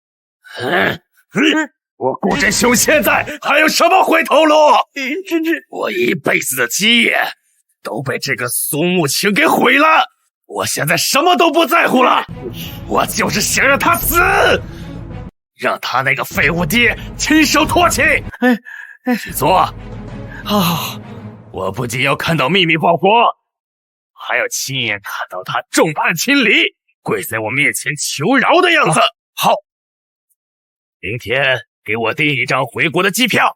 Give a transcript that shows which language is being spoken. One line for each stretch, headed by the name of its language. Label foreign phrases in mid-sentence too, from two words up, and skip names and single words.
Chinese: 我顧真兄現在還有什麼回頭路？我一輩子的基業都被這個蘇慕晴給毀了， 我現在什麼都不在乎了，我就是想讓他死，讓他那個廢物爹親手唾棄。去做。好，我不僅要看到秘密報國，還要親眼看到他眾叛親離，跪在我面前求饒的樣子。好，明天給我訂一張回國的機票。